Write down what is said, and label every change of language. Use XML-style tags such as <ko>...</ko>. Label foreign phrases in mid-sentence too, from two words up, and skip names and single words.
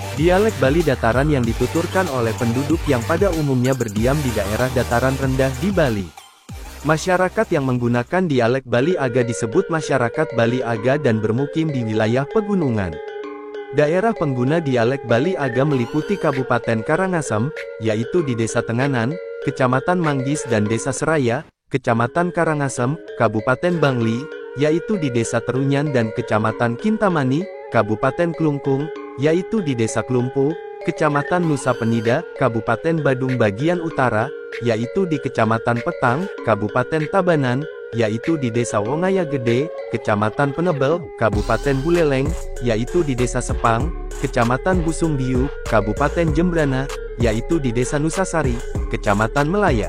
<id>Dialek Bali Dataran yang dituturkan oleh penduduk yang pada umumnya berdiam di daerah dataran rendah di Bali. Masyarakat yang menggunakan dialek Bali Aga disebut masyarakat Bali Aga dan bermukim di wilayah pegunungan. Daerah pengguna dialek Bali Aga meliputi Kabupaten Karangasem, yaitu di Desa Tenganan, Kecamatan Manggis dan Desa Seraya, Kecamatan Karangasem, Kabupaten Bangli, yaitu di Desa Terunyan dan Kecamatan Kintamani, Kabupaten Klungkung, yaitu di Desa Klumpu, Kecamatan Nusa Penida, Kabupaten Badung bagian utara, yaitu di Kecamatan Petang, Kabupaten Tabanan, yaitu di Desa Wongaya Gede, Kecamatan Penebel, Kabupaten Buleleng, yaitu di Desa Sepang, Kecamatan Busung Biu, Kabupaten Jembrana, yaitu di Desa Nusasari, Kecamatan Melaya.</id>